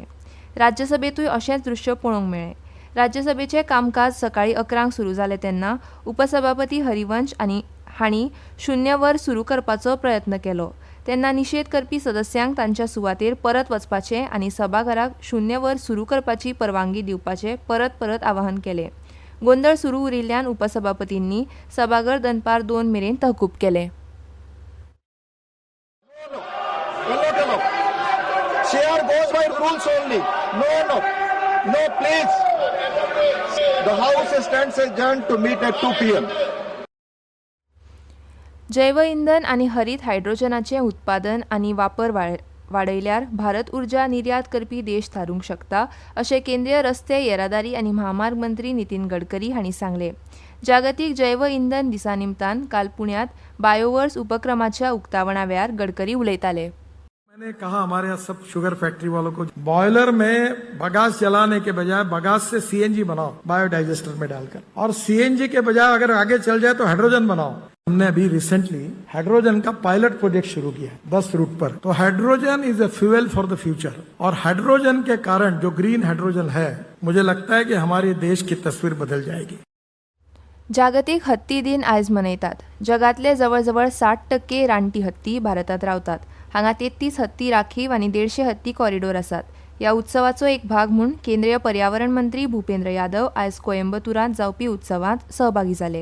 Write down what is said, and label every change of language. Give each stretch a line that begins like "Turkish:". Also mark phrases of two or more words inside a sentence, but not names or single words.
Konkani: राज्यसभेतूय अशेंच दृश्य पळोवंक मेळ्ळें. राज्यसभेचें कामकाज सकाळी 11 सुरू जालें तेन्ना उपसभापती हरिवंश हांणी शून्य वर सुरू करपाचो प्रयत्न केलो. तेन्ना निशेध करपी सदस्यांक तांच्या सुवातेर परत वचपाचें आनी सभाघराक शून्य वर सुरू करपाची परवानगी दिवपाचें परत परत आवाहन केलें. गोंधळ सुरू उरिल्ल्यान उपसभापतींनी सभाघर दनपार 2 मेरेन तहकूब केलें.
English: No, please. The House stands adjourned to meet at 2 p.m.
Konkani: जैव इंधन आनी हरीत हायड्रोजनाचें उत्पादन आनी वापर वाडयल्यार भारत उर्जा निर्यात करपी देश थारूंक शकता अशें केंद्रीय रस्ते येरादारी आनी महामार्ग मंत्री नितीन गडकरी हांणी सांगलें. जागतीक जैव इंधन दिसा निमतान काल पुण्यात बायोवर्स उपक्रमाच्या उक्तावणा वेळार गडकरी उलयताले.
Hindi: मैंने कहा हमारे यहाँ सब
English: sugar factory
Hindi: वालों को बॉयलर में बगास जलाने के बजाय बगास से सीएनजी बनाओ बायोडाइजेस्टर में डालकर, और सीएनजी के बजाय अगर आगे चल जाए तो हाइड्रोजन बनाओ. हमने अभी रिसेंटली हाइड्रोजन का
English: pilot project
Hindi: शुरू किया है 10 रूट पर. तो
English: hydrogen is a fuel for the future,
Hindi: और हाइड्रोजन के कारण जो
English: green hydrogen
Hindi: है, मुझे लगता है कि हमारे देश की तस्वीर बदल जाएगी.
Konkani: जागतीक हत्ती दिन आयज मनयतात. जगातले जवळजवळ 60% रानटी हत्ती भारतात रावतात. हांगा 33 हत्ती राखीव आनी 150 हत्ती कॉरिडोर आसात. ह्या उत्सवाचो एक भाग म्हूण केंद्रीय पर्यावरण मंत्री भुपेंद्र यादव आयज कोयंबतुरांत जावपी उत्सवांत सहभागी जाले.